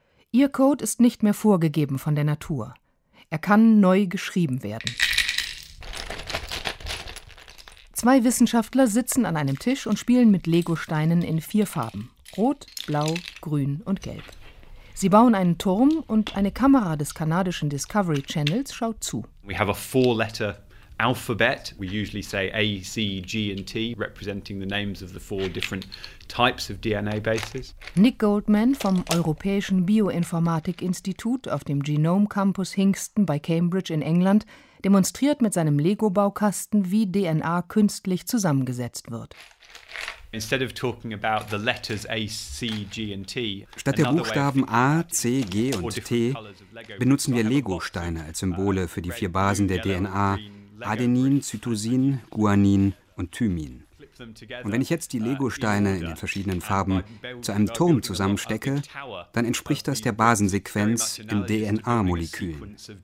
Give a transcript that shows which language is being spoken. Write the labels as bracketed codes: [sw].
[de] Ihr Code ist nicht mehr vorgegeben von der Natur. Er kann neu geschrieben werden. 2 Wissenschaftler sitzen an einem Tisch und spielen mit Legosteinen in 4 Farben. Rot, Blau, Grün und Gelb. Sie bauen einen Turm und eine Kamera des kanadischen Discovery Channels schaut zu. [en] We have a 4-letter alphabet. We usually say A, C, G and T, representing the names of the 4 different types of DNA bases. [de] Nick Goldman vom Europäischen Bioinformatik-Institut auf dem Genome Campus Hingston bei Cambridge in England demonstriert mit seinem Lego-Baukasten, wie DNA künstlich zusammengesetzt wird. [en] Instead of talking about the letters A, C, G and T, [de] statt der Buchstaben A, C, G und T benutzen wir Lego-Steine als Symbole für die 4 Basen der DNA: Adenin, Cytosin, Guanin und Thymin. Und wenn ich jetzt die Lego-Steine in den verschiedenen Farben zu einem Turm zusammenstecke, dann entspricht das der Basensequenz im DNA-Molekül.